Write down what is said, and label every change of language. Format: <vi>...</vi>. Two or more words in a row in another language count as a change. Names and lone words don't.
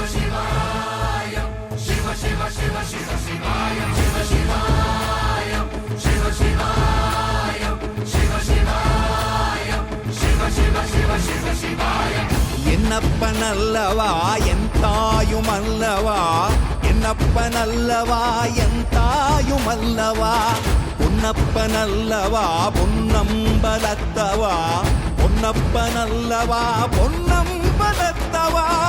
<sa>शिवाय शिव शिव शिव शिव शिवाय शिव शिवाय शिव शिवाय शिव शिवाय शिव शिव शिव शिव शिवाय</sa> <ta>என்னப்பனல்லவா என் தாயும் அல்லவா என்னப்பனல்லவா என் தாயும் அல்லவா பொன்னப்பனல்லவா பொன்னம்பலத்தவா பொன்னப்பனல்லவா பொன்னம்பலத்தவா</ta>